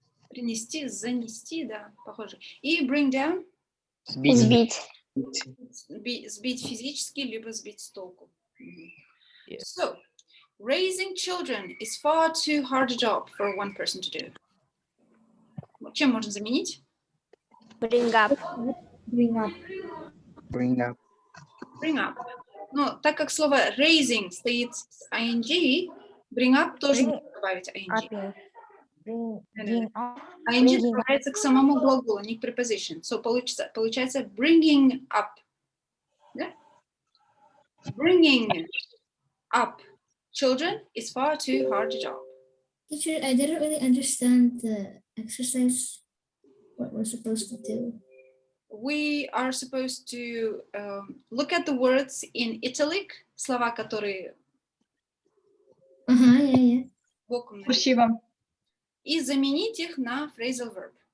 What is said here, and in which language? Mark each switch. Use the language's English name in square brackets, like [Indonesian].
[Russian] Принести, занести, да, похоже. [English] И bring down. [Russian] Сбить. Сбить физически, либо сбить с толку. [English] So, raising children is far too hard a job for one person to do. [Russian] Чем можно заменить? [English] Bring up. Bring up. Bring up. Bring up. [Russian] Но так как слово raising стоит с ing, bring up тоже можно добавить ing. [English] Bring up. [Russian] ing добавляется к самому глаголу, не к preposition. [English] So, [Russian] получается [English] bringing up. [Russian] Да? [English] Bringing up children is far too hard a job. Teacher, I didn't really understand the exercise, what we're supposed to do. We are supposed to look at the words in italic, [Russian] слова, которые боком Спасибо. и заменить их на phrasal verb.